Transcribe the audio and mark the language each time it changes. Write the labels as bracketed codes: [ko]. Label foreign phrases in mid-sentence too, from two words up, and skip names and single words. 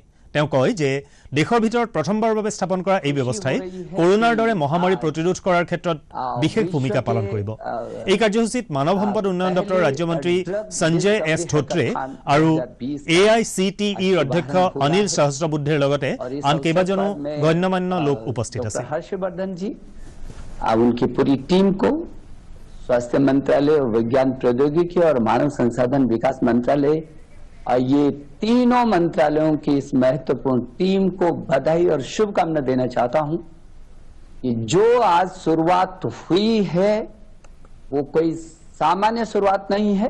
[as] তেওঁ কয় যে দেশৰ ভিতৰত প্ৰথমবাৰৰ বাবে স্থাপন কৰা এই ব্যৱস্থাই কৰোনাৰ দৰে মহামাৰী প্ৰতিৰোধ কৰাৰ ক্ষেত্ৰত বিশেষ ভূমিকা পালন কৰিব। এই কাৰ্যসূচীত মানৱ সম্পদ উন্নয়ন দপ্তৰৰ ৰাজ্যমন্ত্ৰী সঞ্জয় S ধোত্ৰে আৰু AICTEৰ অধ্যক্ষ অনিল সহস্ৰবুদ্ধেৰ লগতে আন কেইবাজনো গণ্যমান্য লোক উপস্থিত আছে। [hi] हर्षवर्धन जी उनकी पूरी टीम को स्वास्थ्य मंत्रालय, विज्ञान प्रौद्योगिकी और मानव संसाधन विकास मंत्रालय, ये तीनों मंत्रालयों की इस महत्वपूर्ण टीम को बधाई और शुभकामना देना चाहता हूं कि जो आज शुरुआत हुई है वो कोई सामान्य शुरुआत नहीं है।